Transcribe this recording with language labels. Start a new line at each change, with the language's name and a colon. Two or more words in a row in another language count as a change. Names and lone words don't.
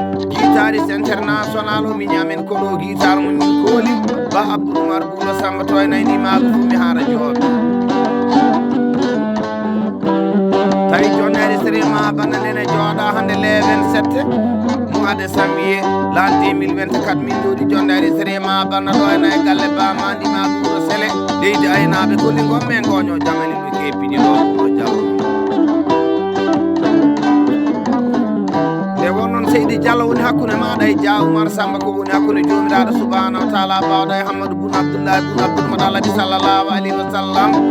Fula: Guitariste international o, mi ñamen ko ɗo guitar mo min kooli, Ba Abdou Oumar Boulo Samba, to ene ni maago fu mi haara jooɗo. Tawi jonde ari sere ma banna nene jooɗa hande
French: le vingt-sept mois de janvier l'an deux mille vingt-quatre,
Fula: min jooɗi jonde ari sere ma banna ɗo ene e galle Ba ma ndi ma Guro Sele, leydi aynaɓe, kolli gonɓe ngoño jamani ɗum keppini ɗo Guro Diallo. Nde won noon Seydi Diallo woni hakkude maɗa e Dia Oumar Samba, ko woni hakkude jomiraɗo
Arabic: سبحانه وتعالى,
Fula: bawɗo e Hammadou Boun Abdoullahi Boun Abdoul Moutalib
Arabic: صلى الله عليه وسلم.